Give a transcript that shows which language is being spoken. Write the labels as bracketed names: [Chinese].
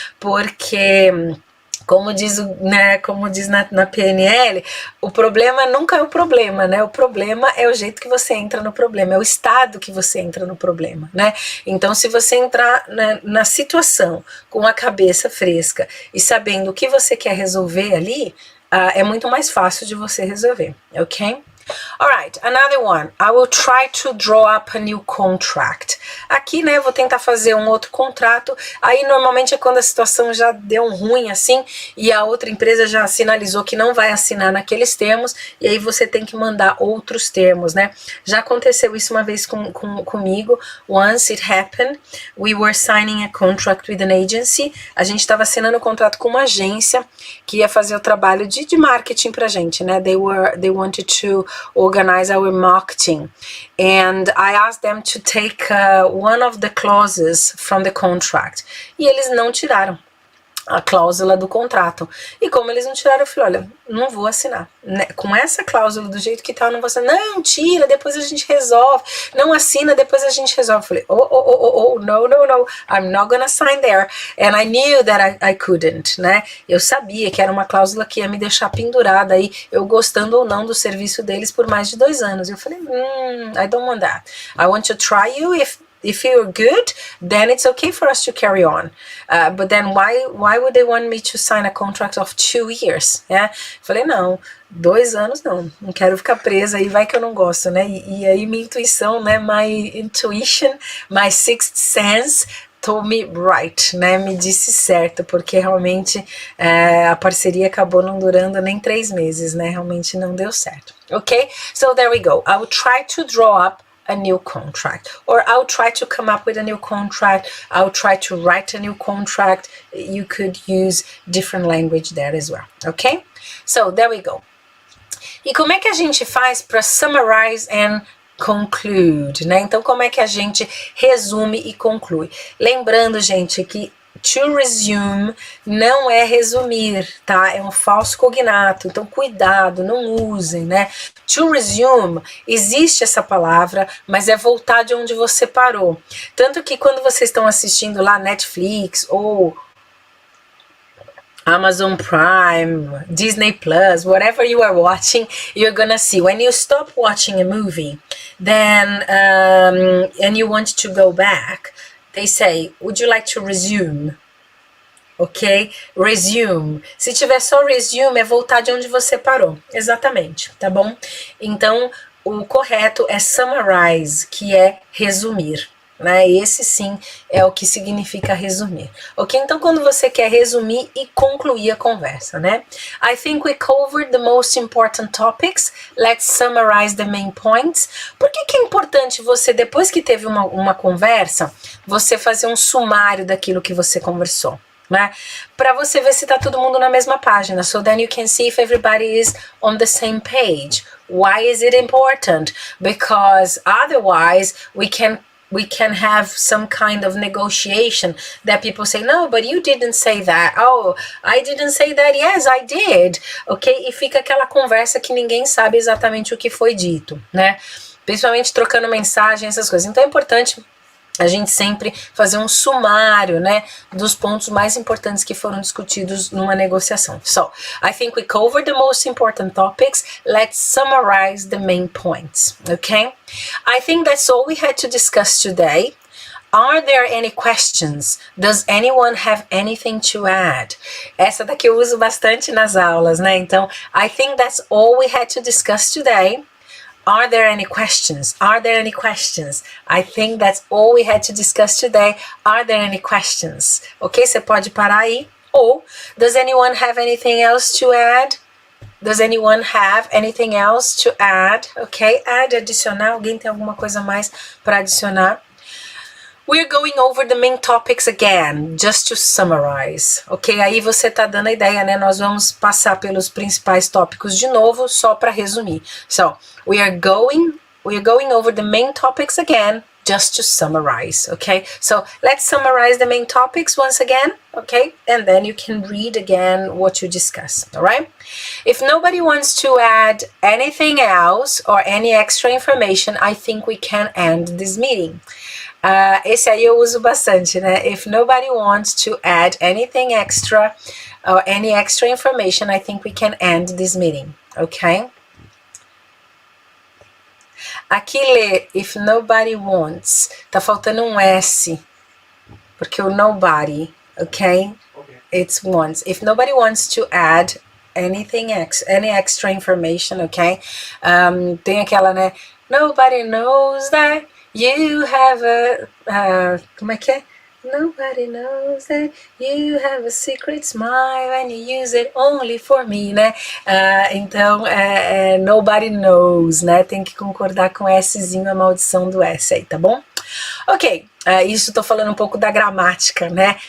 [Portuguese] Porque como diz na PNL, o problema nunca é o problema, né? O problema é o jeito que você entra no problema, é o estado que você entra no problema, né? Então, se você entrar na situação com a cabeça fresca e sabendo o que você quer resolver ali, é muito mais fácil de você resolver, ok? [English] Alright, another one. I will try to draw up a new contract. [Portuguese] Aqui, né, eu vou tentar fazer um outro contrato. Aí, normalmente, é quando a situação já deu um ruim, assim, e a outra empresa já sinalizou que não vai assinar naqueles termos, e aí você tem que mandar outros termos, né? Já aconteceu isso uma vez comigo. [English] Once it happened, we were signing a contract with an agency. [Portuguese] A gente estava assinando um contrato com uma agência que ia fazer o trabalho de marketing pra gente, né? [English] They wanted to organize our marketing, and I asked them to take one of the clauses from the contract, [Portuguese] e eles não tiraram a cláusula do contrato, e como eles não tiraram, eu falei, olha, não vou assinar, né? Com essa cláusula do jeito que tá, eu não vou assinar. Não, tira, depois a gente resolve, não assina, depois a gente resolve. Eu falei, [English] no, I'm not gonna sign there, and I knew that I couldn't, né? [Portuguese] Eu sabia que era uma cláusula que ia me deixar pendurada aí, eu gostando ou não do serviço deles por mais de 2 anos. Eu falei, [English] I don't want that. I want to try you if you're good, then it's okay for us to carry on. But then why would they want me to sign a contract of 2 years? Yeah? [Portuguese] Falei, não, 2 anos não quero ficar presa aí, vai que eu não gosto, né? E aí minha intuição, né? [English] My intuition, my sixth sense told me right, né? [Portuguese] Me disse certo, porque realmente a parceria acabou não durando nem 3 meses, né? Realmente não deu certo. [English] Ok? So there we go. I will try to draw up a new contract, or I'll try to come up with a new contract, I'll try to write a new contract. You could use different language there as well, okay? So there we go. [Portuguese] E como é que a gente faz para [English] summarize and conclude, [Portuguese] né? Então, como é que a gente resume e conclui? Lembrando, gente, que [English] to resume [Portuguese] não é resumir, tá? É um falso cognato, então cuidado, não usem, né? [English] To resume, [Portuguese] existe essa palavra, mas é voltar de onde você parou. Tanto que quando vocês estão assistindo lá Netflix ou Amazon Prime, Disney Plus, [English] whatever you are watching, you're gonna see when you stop watching a movie, then and you want to go back, they say, would you like to resume? Ok? Resume. [Portuguese] Se tiver só resume, é voltar de onde você parou. Exatamente, tá bom? Então, o correto é summarize, que é resumir. Né? Esse sim é o que significa resumir. Ok? Então, quando você quer resumir e concluir a conversa, né? [English] I think we covered the most important topics. Let's summarize the main points. [Portuguese] Por que é importante você, depois que teve uma conversa, você fazer um sumário daquilo que você conversou? Né? Para você ver se tá todo mundo na mesma página. [English] So then you can see if everybody is on the same page. Why is it important? Because otherwise we can have some kind of negotiation that people say, no, but you didn't say that. Oh, I didn't say that. Yes, I did. [Portuguese] Ok? E fica aquela conversa que ninguém sabe exatamente o que foi dito, né? Principalmente trocando mensagem, essas coisas. Então é importante a gente sempre fazer um sumário, né, dos pontos mais importantes que foram discutidos numa negociação. [English] So, I think we covered the most important topics. Let's summarize the main points, okay? I think that's all we had to discuss today. Are there any questions? Does anyone have anything to add? [Portuguese] Essa daqui eu uso bastante nas aulas, né? Então, [English] I think that's all we had to discuss today. Are there any questions? Are there any questions? I think that's all we had to discuss today. Are there any questions? Ok? [Portuguese] Você pode parar aí. Ou, [English] does anyone have anything else to add? Does anyone have anything else to add? Ok? Add, adicionar. [Portuguese] Alguém tem alguma coisa mais para adicionar? [English] We're going over the main topics again, just to summarize, ok? [Portuguese] Aí você tá dando a ideia, né? Nós vamos passar pelos principais tópicos de novo, só para resumir. [English] So, we are going over the main topics again, just to summarize, okay? So, let's summarize the main topics once again, okay? And then you can read again what you discussed, all right? If nobody wants to add anything else or any extra information, I think we can end this meeting. [Portuguese] Esse aí eu uso bastante, né? [English] If nobody wants to add anything extra or any extra information, I think we can end this meeting, ok? [Portuguese] Aqui lê, [English] if nobody wants, [Portuguese] tá faltando um S, porque o nobody, ok? [English] It's wants. If nobody wants to add anything any extra information, ok? [Portuguese] Tem aquela, né? [English] Nobody knows that you have [Portuguese] como é que é? [English] Nobody knows that you have a secret smile and you use it only for me, né? [Portuguese] Então, [English] nobody knows, [Portuguese] né? Tem que concordar com Szinho, a maldição do S aí, tá bom? Ok, isso tô falando um pouco da gramática, né?